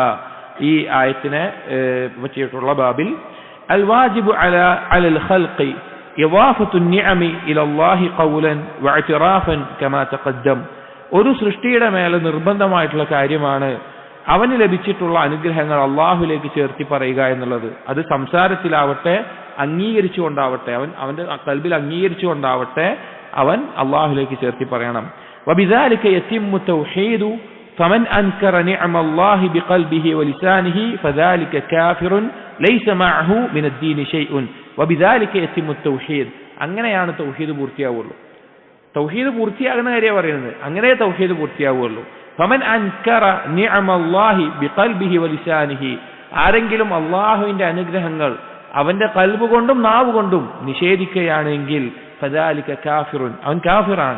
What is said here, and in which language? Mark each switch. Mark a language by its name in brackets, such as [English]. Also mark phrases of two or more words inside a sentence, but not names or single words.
[Malayalam] ഈ ആയത്തിനെ പറ്റിയിട്ടുള്ള ബാബിൽ [Arabic] الواجب على الخلق إضافة نعم إلى الله قولا واعترافا كما تقدم. [Malayalam] ഒരു സൃഷ്ടിയുടെ മേലെ നിർബന്ധമായിട്ടുള്ള കാര്യമാണ് അവന് ലഭിച്ചിട്ടുള്ള അനുഗ്രഹങ്ങൾ അള്ളാഹുലേക്ക് ചേർത്തി പറയുക എന്നുള്ളത്. അത് സംസാരത്തിലാവട്ടെ അംഗീകരിച്ചുകൊണ്ടാവട്ടെ, അവന്റെ ഖൽബിൽ അംഗീകരിച്ചുകൊണ്ടാവട്ടെ അവൻ അള്ളാഹുലേക്ക് ചേർത്തി പറയണം. [Arabic] وبذلك يتم التوحيد فمن أنكر نعم الله بقلبه ولسانه فذلك كافر ليس معه من الدين شيء وبذلك يتم التوحيد. [Malayalam] അങ്ങനെയാണ് തൗഹീദ് പൂർത്തിയാവുള്ളൂ. തൗഹീദ് പൂർത്തിയാകുന്ന കാര്യം പറയുന്നത്, അങ്ങനെ തൗഹീദ് പൂർത്തിയാവുള്ളൂ. [Arabic] فمن أنكر نعم الله بقلبه ولسانه, [Malayalam] ആരെങ്കിലും അള്ളാഹുവിന്റെ അനുഗ്രഹങ്ങൾ അവന്റെ ഖൽബ് കൊണ്ടും നാവ് കൊണ്ടും നിഷേധിക്കുകയാണെങ്കിൽ [Arabic] فذلك كافر, [Malayalam] അവൻ കാഫിറാണ്.